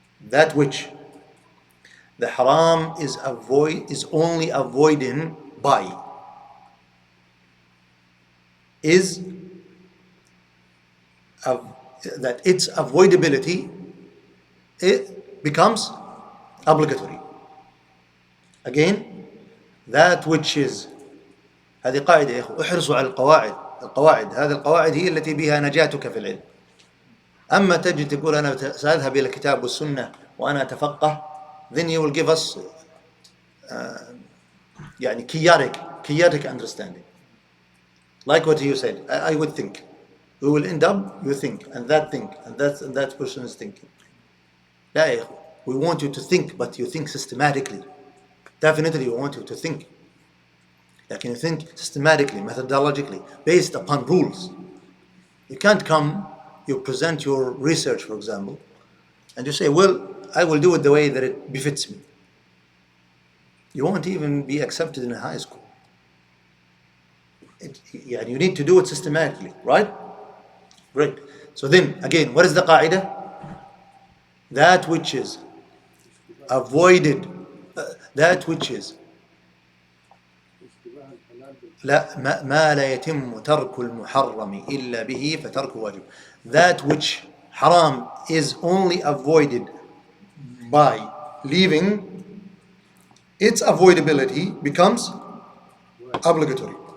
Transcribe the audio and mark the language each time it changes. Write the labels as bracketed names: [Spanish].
[English] That which the haram is only avoiding by is that its avoidability it becomes obligatory. Again, that which is [Arabic] هذه قاعدة يا إخوة احرصوا على القواعد هذه القواعد هي التي بها نجاتك في العلم. أما تجي تقول أنا سأذهب إلى الكتاب والسنة وأنا أتفقه [English] then you will give us [Arabic] يعني [English] chaotic understanding. Like what you said, I would think. We will end up, you think, and that person is thinking. [Arabic] لا يا إخوة, [English] we want you to think, but you think systematically. Definitely we want you to think. Like you think systematically, methodologically, based upon rules. You can't come, you present your research, for example, and you say, well, I will do it the way that it befits me. You won't even be accepted in a high school. You need to do it systematically, right? Great. So then, again, what is the qaida? That which is avoided, that which is [Arabic] لا ما لا يتم ترك المحرم إلا به فترك واجب. [English] That which haram is only avoided by leaving, its avoidability becomes obligatory.